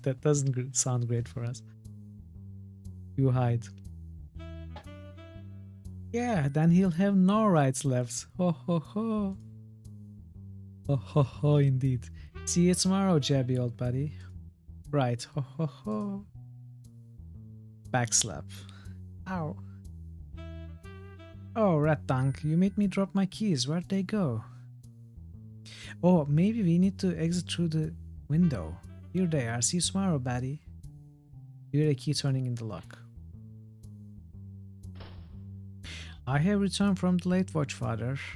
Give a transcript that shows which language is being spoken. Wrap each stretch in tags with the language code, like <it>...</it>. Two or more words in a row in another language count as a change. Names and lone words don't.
<en>That doesn't sound great for us. You hide. Yeah, then he'll have no rights left. Ho ho ho. Ho ho ho, indeed. See you tomorrow, jabby old buddy. Right, ho ho ho. Backslap. Ow. Oh, rat dunk, you made me drop my keys. Where'd they go? Oh, maybe we need to exit through the window. Here they are. See you tomorrow, buddy. You hear a key turning in the lock. I have returned from the late watch, father.</en>